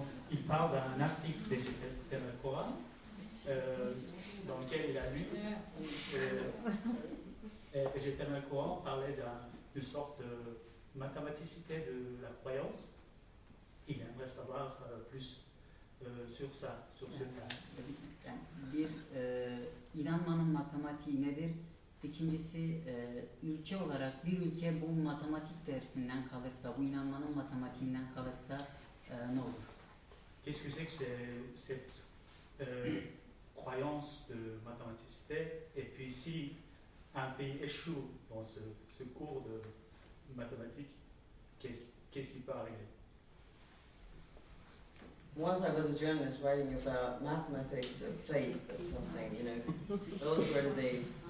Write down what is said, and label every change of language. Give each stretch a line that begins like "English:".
French: il parle d'un article d'Ece Temelkuran dans lequel il a lu Ece Temelkuran parlait d'une sorte de mathématicité de la croyance. Il aimerait savoir plus sur ça, sur ce plan.
Turkish: Yani bir inanmanın matematiği nedir? İkincisi ülke olarak bir ülke bu matematik dersinden kalırsa, bu inanmanın matematiğinden kalırsa ne olur?
French: Qu'est-ce que c'est que cette croyance de mathématicité? Et puis si un pays échoue dans ce cours de mathématiques, qu'est-ce qui peut arriver?
English: Once I was a journalist writing about mathematics or faith or something, you know, those were the days.